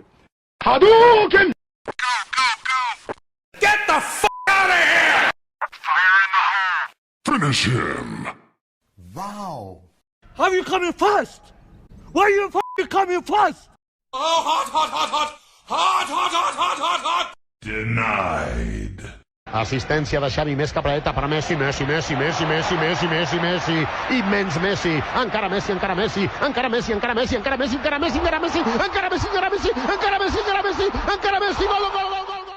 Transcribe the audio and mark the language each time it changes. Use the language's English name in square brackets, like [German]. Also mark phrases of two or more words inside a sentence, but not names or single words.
[English] Hadouken! Get the fuck out of here! Fire in the hole. Finish him! Wow. How are you coming first? Why are you coming first? Oh, hot! Denied. [Catalan] Assistència de Xavi, més cap a dreta per a Messi, Messi, i immens Messi, encara Messi, gol, gol, gol, gol!